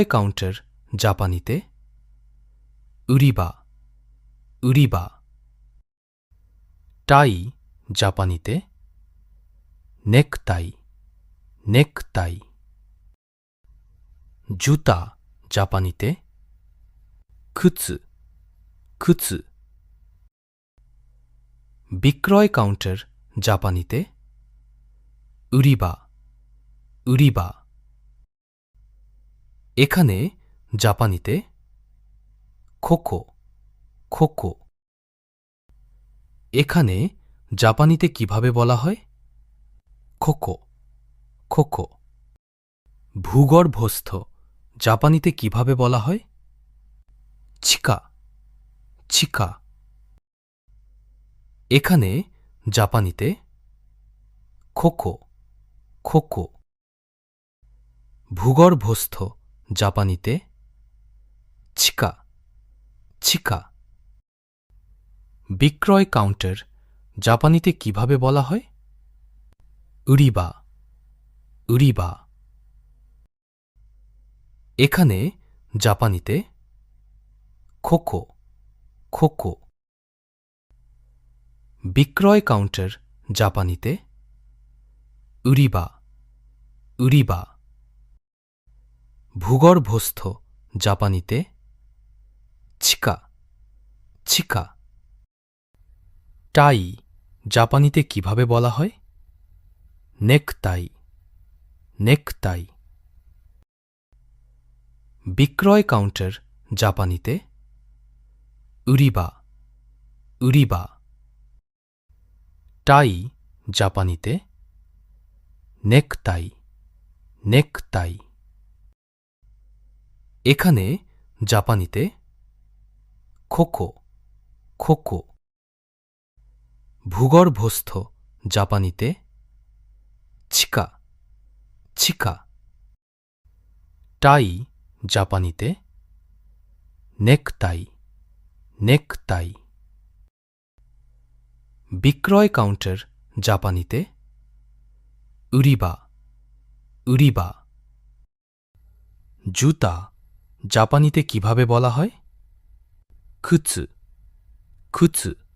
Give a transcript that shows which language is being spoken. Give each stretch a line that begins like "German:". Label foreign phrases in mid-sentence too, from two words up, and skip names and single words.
Bangla: কাউন্টার জাপানিতে
Japanese: 売り場売り場。
Bangla: টাই জাপানিতে
Japanese: ネクタイネクタ
Bangla: イ。জুতা জাপানিতে
Japanese: 靴靴。
Bangla: বিক্রয় কাউন্টার জাপানিতে
Japanese: 売り場売り場。
Bangla: এখানে জাপানিতে
Japanese: ここここ。
Bangla: এখানে জাপানিতে কিভাবে বলা হয়?
Japanese: ここここ。
Bangla: ভূগর্ভস্থ জাপানিতে কিভাবে বলা হয়?
Japanese: 地下地下。
Bangla: এখানে জাপানিতে
Japanese: ここここ。
Bangla: ভূগর্ভস্থ জাপানিতে
Japanese: 地下地下。
Bangla: বিক্রয় কাউন্টার জাপানিতে কিভাবে বলা হয়?
Japanese: 売り場売り場。এখানে
Bangla: জাপানিতে
Japanese: ここここ。
Bangla: বিক্রয় কাউন্টার জাপানিতে
Japanese: 売り場売り場。
Bangla: ভূগর্ভস্থ জাপানিতে
Japanese: 地下地下。
Bangla: টাই জাপানিতে কিভাবে বলা হয়?
Japanese: ネクタイネクタイ。
Bangla: বিক্রয় কাউন্টার জাপানিতে
Japanese: 売り場売り場。
Bangla: টাই জাপানিতে
Japanese: ネクタイネクタイ。
Bangla: এখানে জাপানিতে
Japanese: ここここ。
Bangla: ভূগর্ভস্থ জাপানিতে
Japanese: 地下地下。
Bangla: টাই জাপানিতে
Japanese: ネクタイ ネクタイ.
Bangla: বিক্রয় কাউন্টার জাপানিতে
Japanese: 売り場、売り場.
Bangla: জুতা জাপানিতে কিভাবে বলা হয়?
Japanese: 靴、靴.